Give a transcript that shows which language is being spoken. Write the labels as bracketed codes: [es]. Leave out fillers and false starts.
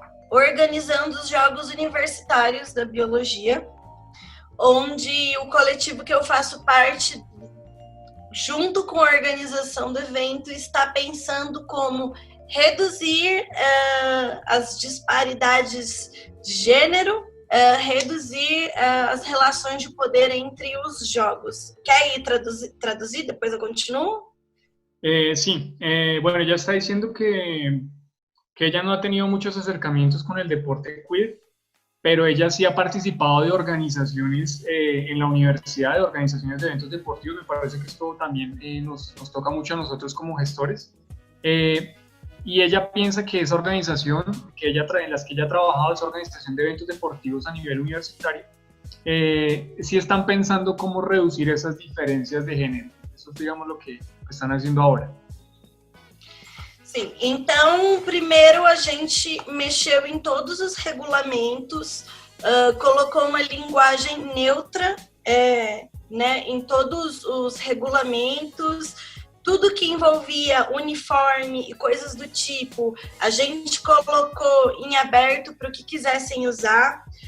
[pt] organizando os Jogos Universitários da Biologia, onde o coletivo que eu faço parte, junto com a organização do evento, está pensando como reduzir as disparidades de gênero, reduzir as relações de poder entre os jogos. Quer ir traduzir? Depois eu continuo? [es] Sí, bueno, ella está diciendo que ella no ha tenido muchos acercamientos con el deporte queer, pero ella sí ha participado de organizaciones en la universidad, de organizaciones de eventos deportivos. Me parece que esto también nos toca mucho a nosotros como gestores. Y ella piensa que esa organización en las que ella ha trabajado, esa organización de eventos deportivos a nivel universitario, sí están pensando cómo reducir esas diferencias de género. Eso es, digamos, lo que están haciendo ahora. [pt] Sim, então primeiro a gente mexeu em todos os regulamentos, colocou uma linguagem neutra, né, em todos os regulamentos, tudo que envolvia uniforme e coisas do tipo, a gente colocou em aberto para o que quisessem usar.